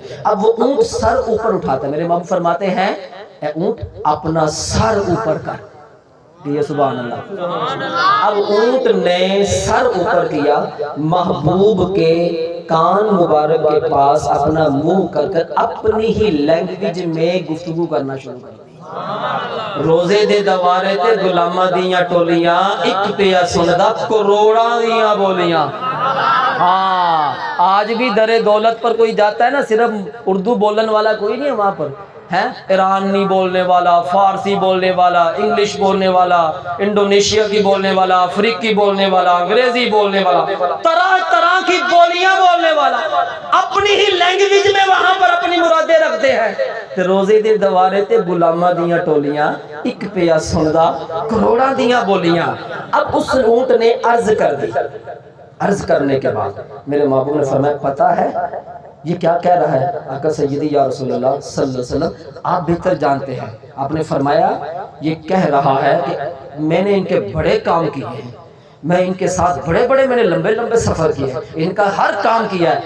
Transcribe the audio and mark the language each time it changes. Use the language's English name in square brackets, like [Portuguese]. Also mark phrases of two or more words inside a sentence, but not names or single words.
[Urdu] اب وہ اونٹ سر اوپر اٹھاتا ہے. میرے محبوب فرماتے ہیں اے اونٹ اپنا سر اوپر کر. [Arabic] یہ سبحان اللہ. [Urdu] اب اونٹ نے سر اوپر کیا, محبوب کے کان مبارک کے پاس اپنا منہ کر کر اپنی ہی لینگویج میں گفتگو کرنا شروع کر دی. [Punjabi] روزے دے دوارے تے غلاماں دیاں ٹولیاں, ایک پیا سندا کروڑاں دیاں بولیاں. [Urdu] ہاں, آج بھی در دولت پر کوئی جاتا ہے نا, صرف اردو بولن والا کوئی نہیں ہے وہاں پر, ہے ایرانی بولنے والا, فارسی بولنے والا, انگلش بولنے والا, انڈونیشیا کی بولنے والا, افریقی بولنے والا, انگریزی بولنے والا, طرح طرح کی بولیاں بولنے والا, اپنی ہی لینگویج میں وہاں پر اپنی مرادیں رکھتے ہیں. [Punjabi] تے روزے دے دوارے تے غلاماں دیاں ٹولیاں, ایک پیا سندا کروڑاں دیاں بولیاں. [Urdu] اب اس اونٹ نے عرض کر دی. عرض کرنے کے بعد میرے محبوب نے فرمایا پتہ ہے یہ کیا کہہ رہا ہے؟ آقا [Arabic] سیدی یا رسول اللہ صلی اللہ علیہ وسلم [Urdu] آپ بہتر جانتے ہیں. آپ نے فرمایا یہ کہہ رہا ہے کہ میں نے ان کے بڑے کام کیے ہیں, میں ان کے ساتھ بڑے میں نے لمبے سفر کیے ہیں, ان کا ہر کام کیا ہے.